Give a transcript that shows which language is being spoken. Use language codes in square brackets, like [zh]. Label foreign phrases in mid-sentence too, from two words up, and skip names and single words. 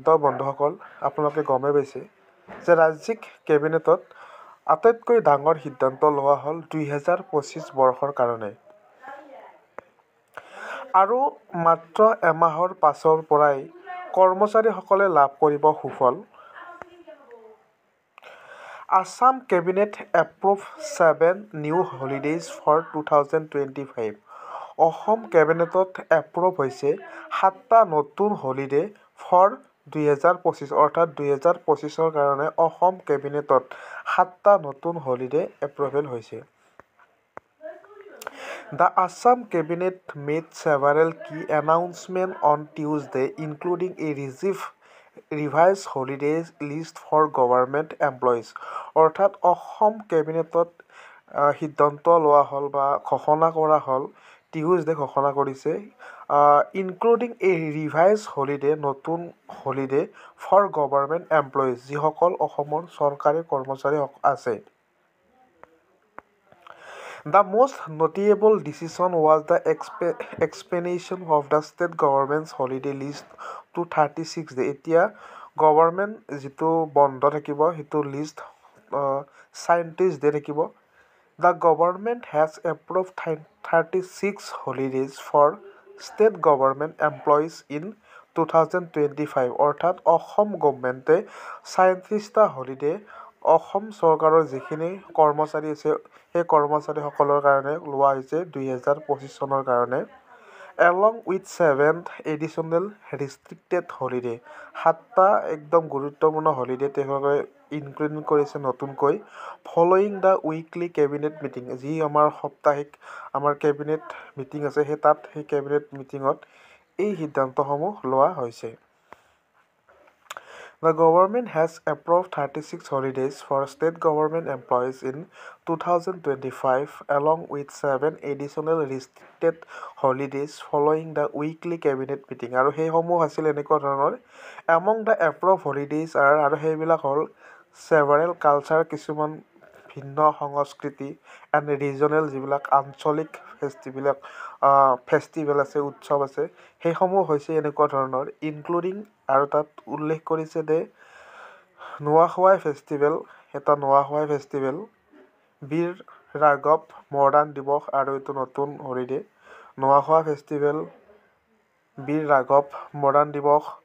[as] বন্ধুসকল, আপোনালোকে গমেই পাইছে যে ৰাজ্যিক কেবিনেটত আটাইতকৈ ডাঙৰ সিদ্ধান্ত লোৱা হ'ল 2025 বৰ্ষৰ কাৰণে। আৰু মাত্ৰ এমাহৰ পাছৰ পৰাই কৰ্মচাৰীসকলে লাভ কৰিব সুফল। [en] Assam Cabinet approved 7 new holidays for 2025. [as] অসম কেবিনেটত এপ্ৰুভ হৈছে 7টা নতুন [en] holiday for [as] 2025, অৰ্থাৎ 2025ৰ কাৰণে অসম কেবিনেটত 7টা নতুন হলিডে এপ্ৰুভেল হৈছে। [en] The Assam Cabinet made several key announcements on Tuesday, including a revised holidays list for government employees. [as] অৰ্থাৎ অসম কেবিনেটত সিদ্ধান্ত লোৱা হ'ল বা ঘোষণা কৰা হ'ল, টিউজডে ঘোষণা কৰিছে, [en] including a revise holiday, [as] নতুন [en] holiday for government employees, [as] যিসকল অসমৰ চৰকাৰী কৰ্মচাৰী আছে। [en] The most notable decision was the expansion of the state government's holiday list to 36 days. [as] এতিয়া গভৰ্ণমেণ্ট যিটো বন্ধ থাকিব সেইটো লিষ্ট 37 ডে থাকিব। [en] The government has approved 36 holidays for state government employees in 2025. [as] অৰ্থাৎ অসম গভৰ্ণমেণ্টে 37টা হলিডে অসম চৰকাৰৰ যিখিনি কৰ্মচাৰী আছে সেই কৰ্মচাৰীসকলৰ কাৰণে লোৱা হৈছে 2025 চনৰ কাৰণে। [en] Along with 7 additional restricted holiday, [as] 7টা একদম গুৰুত্বপূৰ্ণ হলিডে তেওঁলোকে ইনক্লুড কৰিছে নতুনকৈ। [en] following the weekly cabinet meeting, [as] যি আমাৰ সাপ্তাহিক আমাৰ [en] cabinet meeting [as] আছে সেই [en] cabinet meetingত [as] এই সিদ্ধান্তসমূহ লোৱা হৈছে। [en] The government has approved 36 holidays for state government employees in 2025, along with 7 additional restricted holidays following the weekly cabinet meeting. [as] আৰু সেইসমূহ আছিল এনেকুৱা ধৰণৰ। [en] Among the approved holidays are, [as] আৰু সেইবিলাক হ'ল [en] several culture, [as] কিছুমান ভিন্ন সংস্কৃতি, [en] and regional, [as] যিবিলাক আঞ্চলিক ফেষ্টিভেল আছে, উৎসৱ আছে, সেইসমূহ হৈছে এনেকুৱা ধৰণৰ, ইনক্লুডিং, আৰু তাত উল্লেখ কৰিছে যে নোৱাখাই ফেষ্টিভেল, এটা নোৱাখাই ফেষ্টিভেল, বীৰ ৰাঘৱ মৰ্দান দিৱস, আৰু এইটো নতুন হলিডে, নোৱাখাই ফেষ্টিভেল, বীৰ ৰাঘৱ মৰ্দান দিৱস,